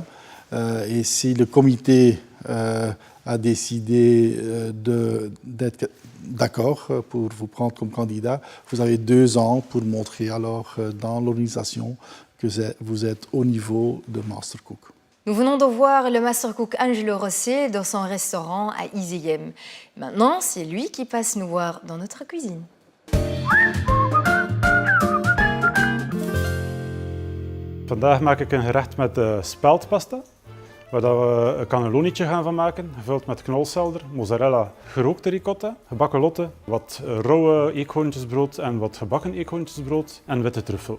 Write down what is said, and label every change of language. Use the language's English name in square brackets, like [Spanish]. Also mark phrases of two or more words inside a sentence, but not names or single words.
[French] Et si le comité a décidé d'être d'accord pour vous prendre comme candidat, vous avez 2 ans pour montrer alors dans l'organisation que vous êtes au niveau de Master Cook. Nous venons de voir le Master Cook Angelo Rossi dans son restaurant à Izegem. Maintenant, c'est lui qui passe nous voir dans notre cuisine. [Dutch] Vandaag maak ik een gerecht met speldpasta, waar we een cannellonietje gaan van maken, gevuld met knolselder, mozzarella, gerookte ricotta, gebakken lotte, wat rauwe eekhoorntjesbrood en wat gebakken eekhoorntjesbrood en witte truffel.